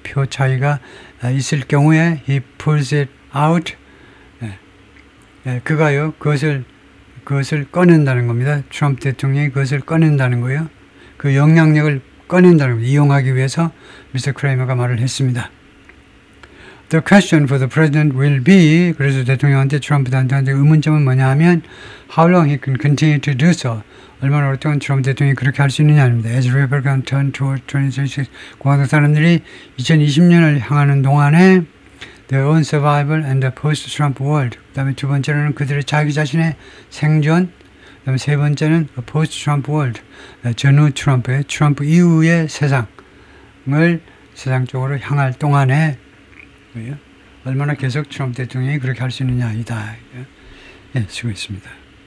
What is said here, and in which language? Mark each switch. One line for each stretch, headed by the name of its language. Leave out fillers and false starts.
Korean: 표 차이가 있을 경우에
English: he pulls it out.
Korean: 그가요. 그것을 꺼낸다는 겁니다. 트럼프 대통령이 그것을 꺼낸다는 거예요. 그 영향력을 꺼낸다는 겁니다. 이용하기 위해서 미스터 크레이머가 말을 했습니다.
English: The question for the president will be,
Korean: 그래서 대통령한테 트럼프한테 의문점은 뭐냐 하면
English: how long he can continue to do so.
Korean: 얼마나 오랫동안 트럼프 대통령이 그렇게 할 수 있느냐입니다.
English: As Republicans turn toward 2026,
Korean: 공화당 사람들이 2020년을 향하는 동안에
English: their own survival and the post-Trump world.
Korean: 그 다음에 두 번째로는 그들의 자기 자신의 생존, 그 다음에 세 번째는
English: post-Trump world.
Korean: 전후 트럼프의 트럼프 이후의 세상 쪽으로 향할 동안에 얼마나 계속 트럼프 대통령이 그렇게 할 수 있느냐이다. 수고했습니다.